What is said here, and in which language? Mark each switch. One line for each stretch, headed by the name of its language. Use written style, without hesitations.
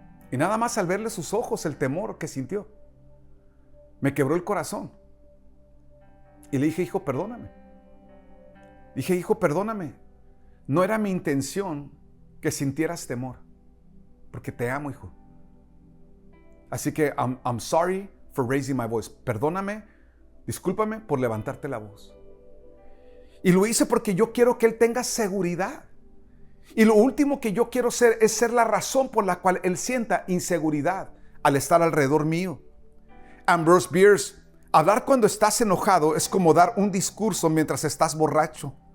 Spanish: Y nada más al verle sus ojos, el temor que sintió, me quebró el corazón. Y le dije, hijo, perdóname. Dije, hijo, perdóname. No era mi intención que sintieras temor, porque te amo, hijo. Así que
English: I'm sorry for raising my voice.
Spanish: Perdóname, discúlpame por levantarte la voz. Y lo hice porque yo quiero que él tenga seguridad. Y lo último que yo quiero ser es ser la razón por la cual él sienta inseguridad al estar alrededor mío. Ambrose Bierce, hablar cuando estás enojado es como dar un discurso mientras estás borracho.